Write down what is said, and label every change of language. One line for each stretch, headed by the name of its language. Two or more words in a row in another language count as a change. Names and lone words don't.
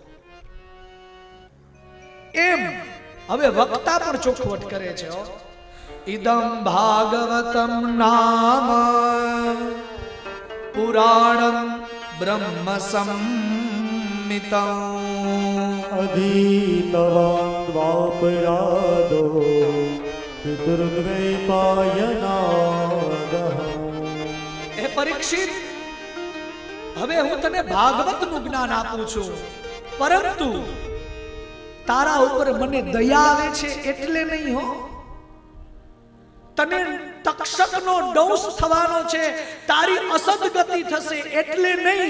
Gujarati: એમ હવે વક્તા પણ ચોખવટ કરે છે
Sanskrit: इदम भागवतम नाम पुराणम ब्रह्म संमितं अधीतवान् द्वापरादो पितृद्वैपायनादः
Gujarati: હે પરીક્ષિત હવે હું તને ભાગવતનું જ્ઞાન આપું છું પરંતુ તારા ઉપર મને દયા આવે છે એટલે નહીં હો તને તક્ષકનો દંશ થવાનો છે, તારી અસદગતિ થશે એટલે નહીં.